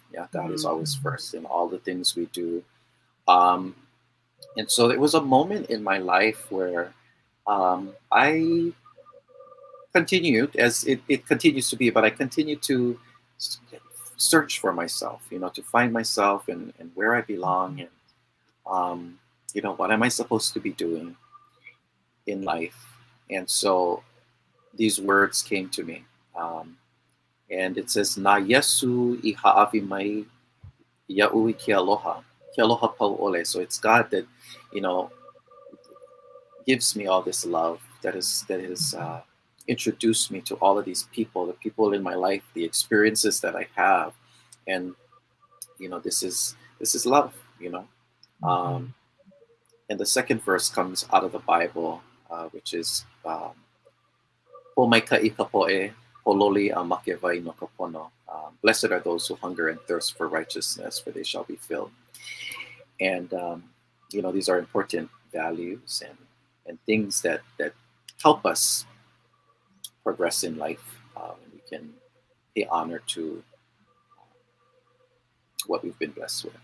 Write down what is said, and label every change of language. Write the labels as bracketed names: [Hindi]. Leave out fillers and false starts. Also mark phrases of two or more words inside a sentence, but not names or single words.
[English] Yeah, God is always first in all the things we do. And so there was a moment in my life where I continued, as it continues to be, but I continued to search for myself, to find myself and where I belong and, what am I supposed to be doing in life? And so these words came to me. And it says, [Hawaiian] Na Yesu I ha'awi mai Ia'u I ke aloha. Ke aloha pau'ole. [English] So it's God that, gives me all this love, that is introduced me to all of these people, the people in my life, the experiences that I have. And, this is love, And the second verse comes out of the Bible, which is, [Hawaiian] Po mai ka'i ka po'e, pololi a make vai no ka pono. [English] Blessed are those who hunger and thirst for righteousness, for they shall be filled. And, these are important values and things that help us progress in life. And we can pay honor to what we've been blessed with.